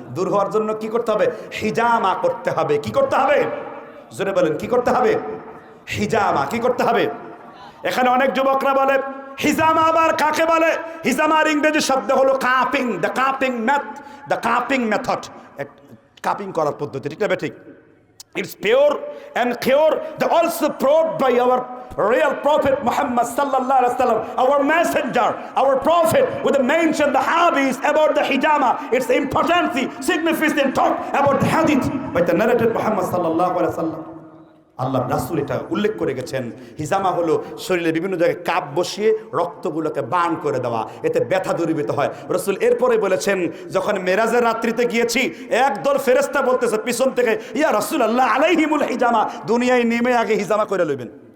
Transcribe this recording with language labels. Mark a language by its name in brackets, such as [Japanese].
[Bangla] দূর হওয়ার জন্য কি করতে হবে? হিজামা করতে হবে। কি করতে হবে? জোরে বলেন, কি করতে হবে? হিজামা। কি করতে হবে? এখানে অনেক যুবকরা বলে হিজামা আবার কাকে বলে? হিজামার ইংরেজি শব্দ হলো cupping, the cupping method, the cupping method, cupping করার পদ্ধতি, ঠিক না বেঠিক? [English] It's pure and cure, the also proved by our real prophet Muhammad sallallahu alaihi wasallam, our messenger, our prophet, with the mention the hadith about the hijama, its importance, significant talk about the hadith by the narrated Muhammad sallallahu alaihi wasallam. [Bangla] আল্লাহ রাসূল এটা উল্লেখ করে গেছেন। হিজামা হলো শরীরের বিভিন্ন জায়গায় cup বসিয়ে রক্তগুলোকে বান করে দেওয়া, এতে ব্যথা দূরীভূত হয়। রাসূল এরপরে বলেছেন, যখন মেরাজের রাত্রিতে গিয়েছি একদল ফেরেশতা বলতেছে পিছন থেকে, [Arabic] ইয়া রাসূলুল্লাহ আলাইহিমুল হিজামা, [Bangla] দুনিয়ায় নেমে আগে হিজামা করে লইবেন।